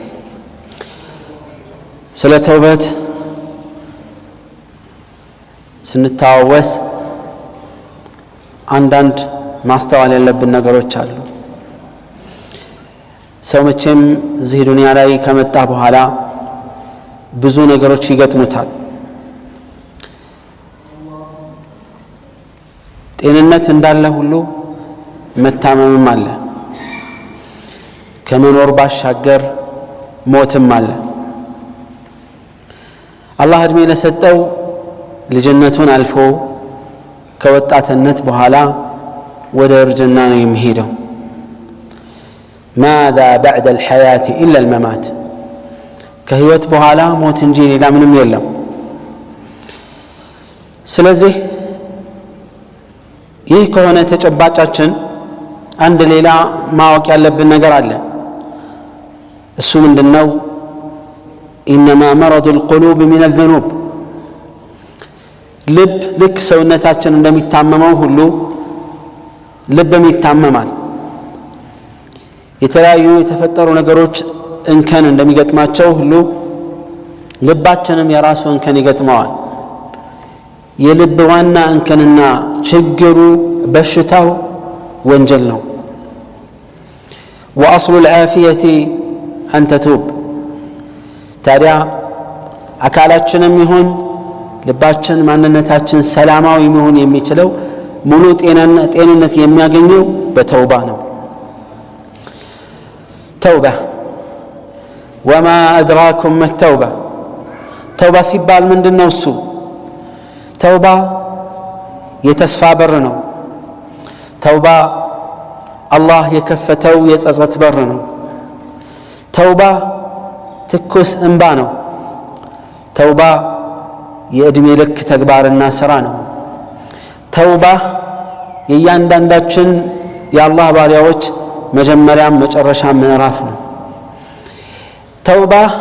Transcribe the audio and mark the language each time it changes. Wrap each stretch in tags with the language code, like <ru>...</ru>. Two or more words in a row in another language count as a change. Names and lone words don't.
<am>ስለ ተውበት ስንታወስ አንዳንድ ማስተዋል ያለብን ነገሮች አሉ። ሰው መቼም እዚህ ዱንያ ላይ ከመጣ በኋላ ብዙ ነገሮች ይገጥሙታል። ጤንነት እንዳለ ሁሉ መታመምም አለ። ከመኖር ባሻገር ሞትም አለ። አላህ እድሜ ለሰጠው ልጅነቱን አልፎ ከወጣትነት በኋላ ወደ እርጅና ነው የሚሄደው።</am> <ar>ماذا بعد الحياة إلا الممات</ar> <am>ከህይወት በኋላ ሞት እንጂ ሌላ ምንም የለም። ስለዚህ ይህ ከሆነ ተጨባጫችን አንድ ሌላ ማወቅ ያለብን ነገር አለ። እሱ ምንድነው?</am> <ar>إنما مرض القلوب من الذنوب</ar> <am>ልብ ልክ ሰውነታችን እንደሚታመመው ሁሉ ልብም ይታመማል። የተለያዩ የተፈጠሩ ነገሮች እንከን እንደሚገጥማቸው ሁሉ ልባችንም የራሱ እንከን ይገጥመዋል። የልብ ዋና እንከንና ችግሩ በሽታው ወንጀል ነው።</am> <ar>وأصل العافية أن تتوب</ar> <am>ታዲያ አካላችንም ይሁን ልባችን ማንነታችን ሰላማዊ መሆን የሚችለው ሙሉ ጤንነት የሚያገኘው በተውባ ነው። ተውባ</am> <ar>وما أدراكم ما التوبة</ar> <am>ተውባ ሲባል ምንድነው? እሱ ተውባ የተስፋ በር ነው። ተውባ አላህ የከፈተው የጸጸት በር ነው። ተውባ ትኩስ እንባ ነው። ተውባ የዕድሜ ልክ ተግባርና ሥራ ነው። ተውባ የእያንዳንዳችን የአላህ ባሪያዎች መጀመሪያም መጨረሻም ምዕራፍ ነው። ተውባ</am>